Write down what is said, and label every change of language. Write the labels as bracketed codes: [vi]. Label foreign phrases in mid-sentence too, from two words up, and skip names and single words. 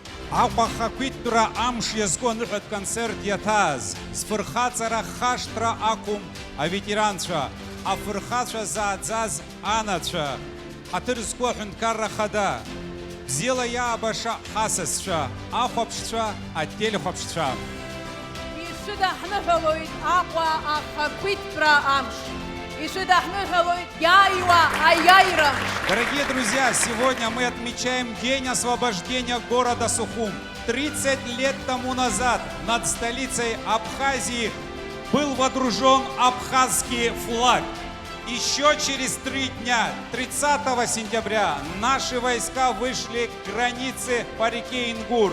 [ab] Аҟәахақәиҭтәра амш иазку аныҳәатә концерт иаҭааз зфырхаҵара хашҭра ақәым аветеранцәа, афырхацәа зааӡаз анацәа, ҳаҭыр зқәу аҳәынҭқарра хада, бзиала иаабаша ҳасасцәа, ахәаԥшцәа, ателехәаԥшцәа. Ишыдаҳныҳәалоит Аҟәа ахақәиҭтәра амш. Ишыдаҳныҳәалоит иааиуа аиааира. [ru] Дорогие друзья, сегодня мы отмечаем День освобождения города Сухум. 30 лет тому назад над столицей Абхазии был водружен абхазский флаг. Еще через 3 дня, 30 сентября, наши войска вышли к границе по реке Ингур.